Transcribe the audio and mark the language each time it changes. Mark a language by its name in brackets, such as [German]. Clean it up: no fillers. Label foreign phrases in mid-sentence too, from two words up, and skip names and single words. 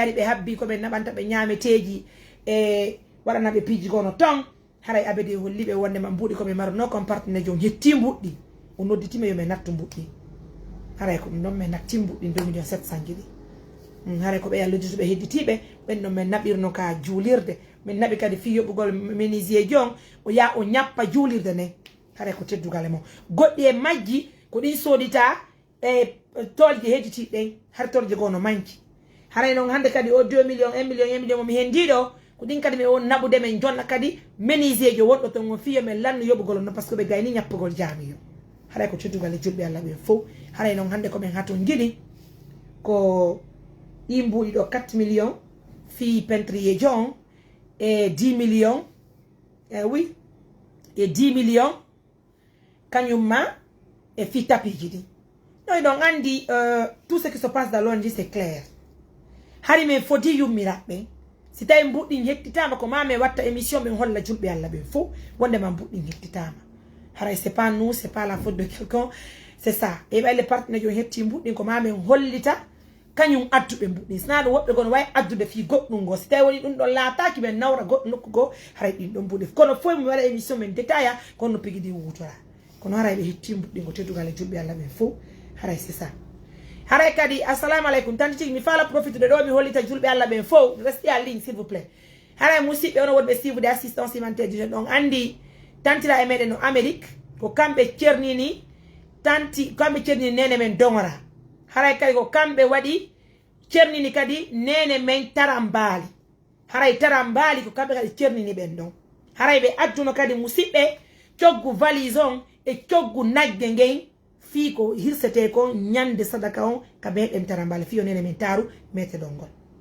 [Fula] ɓe habbi koɓe naɓanta ɓe ñameteji e waɗanaɓe piiji gono ton haray abede holliɓe wondema mbuɗi koɓe maruno comme partenaire jom hetti mbuɗɗi o nodditima yo min nattu mbuɗɗi haray ko ɗum ɗon min natti mbuɗɗi 2 millions 700 ji ɗi haray ko ɓe yalloditu ɓe hedditiɓe ɓen ɗon min naɓirno ka juulirde min naɓi kadi fi yoɓɓugol ménisier jon o ya o ñappa juulirde nden haray ko teddugale mo goɗɗi e majji ko ɗin sodita e tolje hedditiɗen har tolje gono manki haray noon hande kadi o 2 millions 1 million 1 million momi hendiɗo ko ɗin kadi mi on naɓude men jonna kadi ménisier jo wonɗo ton o fiya men lanno yoɓugol no [French] par ce que [Fula] ɓe gayni ñappugol jaamiyo haray ko teddugale julɓe Allah ɓen fof haray noon hande komin haton jiɗi ko ɗi mbuɗi ɗo 4 millions fi pentrier jon [French] et 10 millions oui et 10 millions [Fula] kanyuma et fi tapiji ɗi ɗo ɗon andi [French] tout ce qui se passe dans l'ONG c'est clair [Fula] hari men foti yummiraɓe si tawi mbuɗɗi hettitama ko mame watta émission ɓen holla julɓe Allah ɓen fof wondema mbuɗɗi hettitama haray [French] c'est pas nous c'est pas la faute de quelqu'un c'est ça [Fula] e ɓayle partenaire jo hetti mbuɗɗin ko mamen hollita kañum adduɓe mbuɗɗin sina ɗum woɓɓe gono wawi addude fi goɗɗum go si tawi woni ɗum ɗon laataki men nawra goɗɗo nokku go haray ɗin ɗon mbuɗi kono fof mi waɗa émission men détailla kono pigi ɗi wutora kono haray ɓe hetti mbuɗɗin go teddugal e julɓe Allah ɓen fof haray c'est ça haray kadi [Arabic] assalamu aleykum [Fula] tanti tigi mi faala profitude ɗo mi hollita julɓe Allah ɓen fof resti [French] en ligne s'il vous plaît [Fula] haray musidɓe ono wonɓe suivre [French] assistance alimentaire [Fula] du ɗon andi tantira e meɗen no Amérique ko kamɓe cernini tanti kamɓe cernini nene men dongora haray kadi ko kamɓe waɗi cernini kadi nene men tarambali haray tarambali ko kamɓe kadi cernini ɓen ɗon haray ɓe adduno kadi musidɓe coggu valise on e coggu nagge ngen fi ko hirsete kon ñande sadaka on ka meɗen tarambali fiyo nene men taru mete ɗon ngol